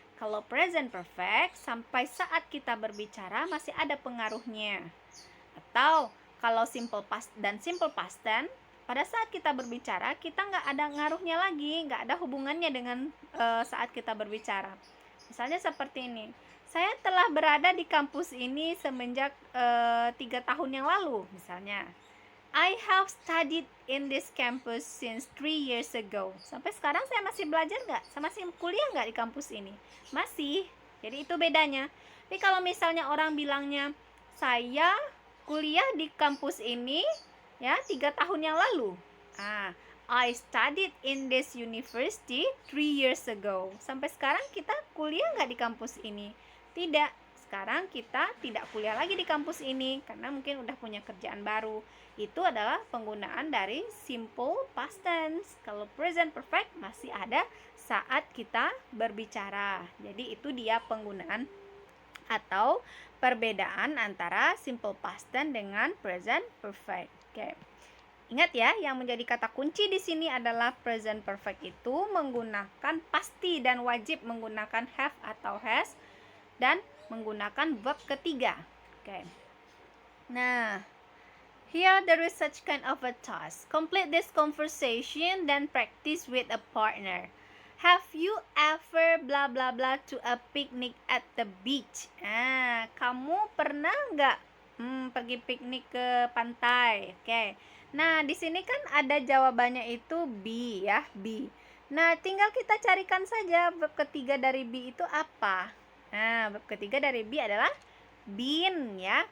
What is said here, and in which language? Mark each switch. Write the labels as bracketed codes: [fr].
[id] Kalau present perfect, sampai saat kita berbicara masih ada pengaruhnya. Atau kalau simple past dan simple past tense, pada saat kita berbicara, kita nggak ada ngaruhnya lagi, nggak ada hubungannya dengan saat kita berbicara. Misalnya seperti ini, saya telah berada di kampus ini semenjak 3 tahun yang lalu, misalnya. [en] I have studied in this campus since 3 years ago. [id] Sampai sekarang saya masih belajar nggak? Saya masih kuliah nggak di kampus ini? Masih. Jadi itu bedanya. Tapi kalau misalnya orang bilangnya, saya kuliah di kampus ini ya 3 tahun yang lalu. [en] I studied in this university 3 years ago. [id] Sampai sekarang kita kuliah nggak di kampus ini? Tidak. Sekarang kita tidak kuliah lagi di kampus ini karena mungkin udah punya kerjaan baru. Itu adalah penggunaan dari simple past tense. Kalau present perfect masih ada saat kita berbicara. Jadi itu dia penggunaan atau perbedaan antara simple past tense dengan present perfect. Oke. Ingat ya, yang menjadi kata kunci di sini adalah present perfect itu menggunakan pasti dan wajib menggunakan have atau has dan menggunakan verb ketiga. Oke. Nah, [en] here there is such kind of a task. Complete this conversation then practice with a partner. Have you ever blah blah blah to a picnic at the beach? [id] Kamu pernah nggak pergi piknik ke pantai? Oke. Nah, di sini kan ada jawabannya itu be ya, be. Nah, tinggal kita carikan saja verb ketiga dari be itu apa. Nah, verb ketiga dari be adalah been ya.